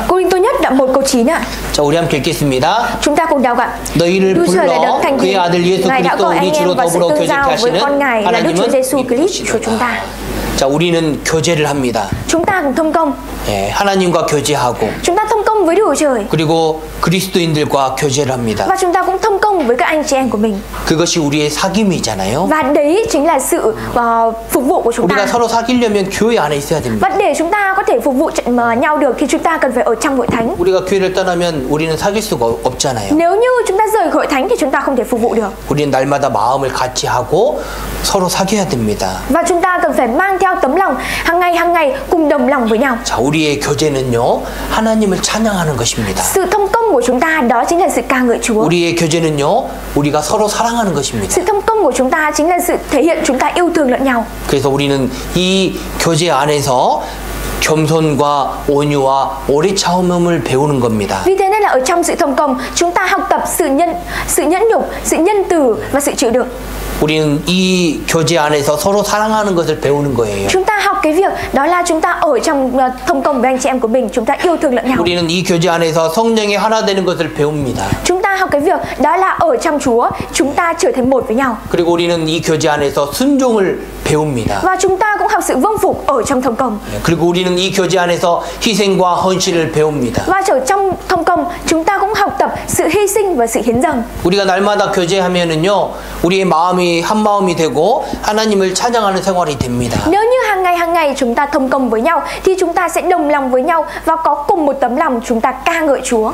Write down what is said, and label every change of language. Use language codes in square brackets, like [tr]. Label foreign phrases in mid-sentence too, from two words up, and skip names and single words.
[vi] Cô Linh Tô Nhất đoạn 1 câu 9 ạ. [ko] 자, 우리 함께 읽겠습니다. [vi] Chúng ta cùng đọc ạ. [ko] 너희를 [vi] Đức Trời là [ko] 불러 [vi] đấng thành [ko] 그의 [vi] tín, [ko] 아들 예수 [vi] Ngài đã [ko] 그리스도 [vi] gọi anh [ko] 우리 [vi] em [ko] 주로 [vi] vào sự [ko] 더불어 [vi] tương [ko] 교제케 [vi] giao với con [ko] 하시는 [vi] Ngài là Đức Chúa [ko] 하나님은 [vi] Giêsu Christ của chúng ta. [ko] 자, 우리는 교제를 합니다. [vi] Chúng ta cùng thông công. [ko] 예, 하나님과 교제하고 [vi] Chúng ta thông công với Đức Chúa Trời. [ko] 그리고 그리스도인들과 교제를 합니다. [vi] Và chúng ta cũng thông công với các anh chị em của mình. [ko] 그것이 우리의 사귐이잖아요. [vi] Và đấy chính là sự phục vụ của chúng [ko] 우리가 [vi] ta. [ko] 서로 사귀려면 교회 안에 있어야 됩니다. [vi] Và để chúng ta có thể phục vụ nhau được thì chúng ta cần phải ở trong hội thánh. [ko] 우리가 교회를 떠나면 우리는 사귈 수가 없잖아요. [vi] Nếu như chúng ta rời hội thánh thì chúng ta không thể phục vụ được. [ko] 우리는 날마다 마음을 같이 하고 서로 사귀어야 됩니다. [vi] Và chúng ta cần phải mang theo tấm lòng hàng ngày cùng đồng lòng với nhau. [ko] 자, 우리의 교제는요, 하나님을 찬양하는 것입니다. [vi] Sự thông công của chúng ta đó chính là sự ca ngợi Chúa. [ko] 우리의 교제는요, 우리가 서로 사랑하는 것입니다. [vi] Sự thông công của chúng ta chính là sự thể hiện chúng ta yêu thương lẫn nhau. [ko] 그래서 우리는 이 교제 안에서 겸손과 온유와 오래 참음을 배우는 겁니다. [vi] Vì thế nên là ở trong sự thông công, chúng ta học tập sự nhẫn nhục, sự nhân từ và sự chịu đựng. [ko] 우리는 이 교제 안에서 서로 사랑하는 것을 배우는 거예요. [vi] Chúng ta học cái việc đó là chúng ta ở trong thông công với anh chị em của mình, chúng ta yêu thương lẫn nhau. [ko] 우리는 이 교제 안에서 성령이 하나 되는 것을 배웁니다. [vi] Chúng ta học cái việc đó là ở trong Chúa, chúng ta trở thành một với nhau. [ko] 그리고 우리는 이 교제 안에서 순종을 배웁니다. [vi] Và chúng ta cũng học sự vâng phục ở trong thông công. [ko] 그리고 우리는 이 교제 안에서 희생과 헌신을 배웁니다. [vi] Và ở trong thông công, chúng ta cũng học tập sự hy sinh và sự hiến dâng. [ko] 우리가 날마다 교제하면은요, 우리의 마음이 한 마음이 되고 하나님을 찬양하는 생활이 됩니다. [vi] Nếu như hàng ngày chúng ta thông công với nhau thì chúng ta sẽ đồng lòng với nhau và có cùng một tấm lòng chúng ta ca ngợi Chúa.